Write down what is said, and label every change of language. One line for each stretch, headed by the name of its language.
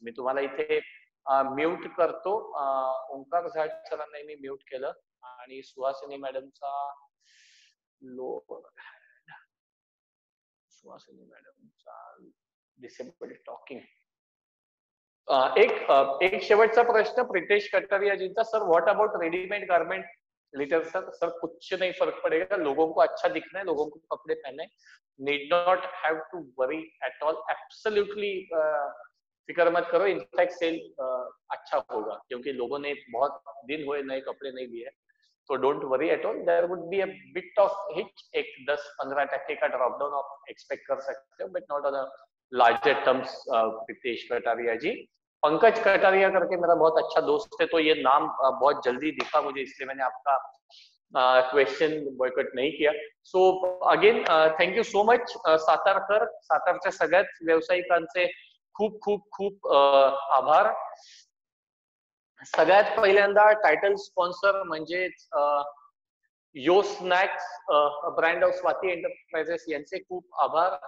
Marathi: मी तुम्हाला इथे म्यूट करतो. ओंकार झाड सरांना मी म्यूट केलं आणि सुहासिनी मॅडमचा डिसेबल टॉकिंग. एक शेवटचा प्रश्न Pritesh कटारियाजींचा.
English: Sir what about readymade garment letter?
Hindi: Sir कुछ नहीं फर्क पड़ेगा, लोगों को अच्छा दिखना है, लोगों को कपड़े पहने,
English: need not have to worry at all, absolutely
Hindi: फिक्र मत करो. इनफैक्ट सेल अच्छा होगा क्योंकि लोगों ने बहुत दिन हुए नए कपड़े नहीं लिए, तो
English: Don't worry at all. There would be a bit of hitch,
Hindi: एक 10-15% का ड्रॉप डाउन आप एक्सपेक्ट कर सकते हो,
English: But not on a larger terms.
Hindi: Pritesh Kataria जी. पंकज कटारिया करके मेरा बहुत अच्छा दोस्त है, तो ये नाम बहुत जल्दी दिखा मुझे, इसलिए मैंने आपका क्वेश्चन बॉयकॉट नहीं किया.
English: So again thank you so much Satarkar.
Marathi: सातारच्या सगळ्याच व्यावसायिकांचे खूप खूप खूप आभार. सगळ्यात पहिल्यांदा टायटल स्पॉन्सर म्हणजेच यो snacks brand of Swati enterprises यांचे खूप आभार.